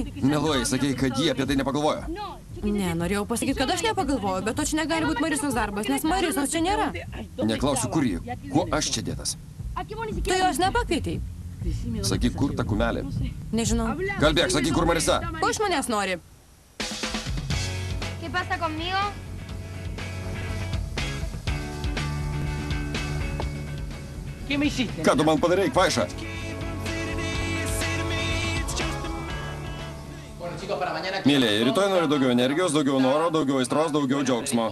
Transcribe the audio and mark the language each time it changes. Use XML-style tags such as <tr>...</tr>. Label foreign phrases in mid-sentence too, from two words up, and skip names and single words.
<lt>Meluoji, sakei, kad ji apie tai nepagalvojo. Ne, norėjau pasakyti, kad aš nepagalvoju, bet to čia negali būti Marisos darbas, nes Marisos čia nėra. Neklausiu, kur ji. Kuo aš čia dėtas? Tu jos nepakvietei. Sakyk, kur ta kumelė? Nežinau. Kalbėk, sakyk, kur Marisa. Ko iš manęs nori?</lt> <es>¿Qué pasa conmigo?</es> <lt>Ką tu man padarei, kvaiša? Mėlėjai, rytoj noriu daugiau energijos, daugiau noro, daugiau aistros, daugiau džiaugsmo.</lt>